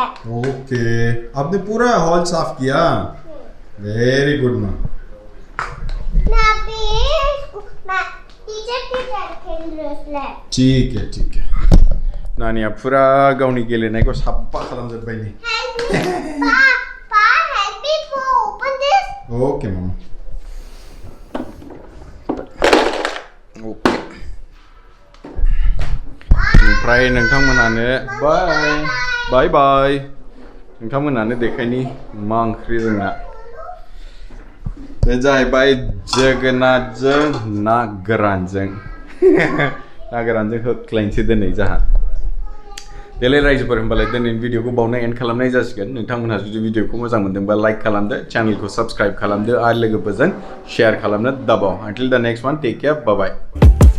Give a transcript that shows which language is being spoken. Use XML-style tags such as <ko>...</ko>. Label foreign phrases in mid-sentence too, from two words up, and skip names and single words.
<hi>ओके आपने पूरा हॉल साफ किया</hi> <en>very good</en> <hi>माँ मैं अभी मैं टीचर खेल रहा है ठीक है</hi> <brx>नानिया पुरा गावनि गेलेनायखौ साफा खालामजोब्बाय नि</brx> <en>पा help me to open this</en> <brx>ओके मम्मा ओके ओमफ्राय नोंथांमोनानो बाय बाय नोंथांमोनानो देखायनि मा ओंख्रि जोंना बे जाहैबाय जोगोनारजों ना गोरानजों ना गोरानजों होख्लायनोसै दिनै जाहा देलाय रायजोफोर होनबालाय दिनैनि भिडिअखौ बावनो एन्ड खालामनाय जासिगोन नोंथांमोनहा जुदि भिडिअखौ मोजां मोनदोंबा लाइक खालामदो चेनेलखौ साबस्क्राइब खालामदो आरो लोगोफोरजों शेयार खालामनो दाबाव</brx> <en>until the next one take care bye bye</en>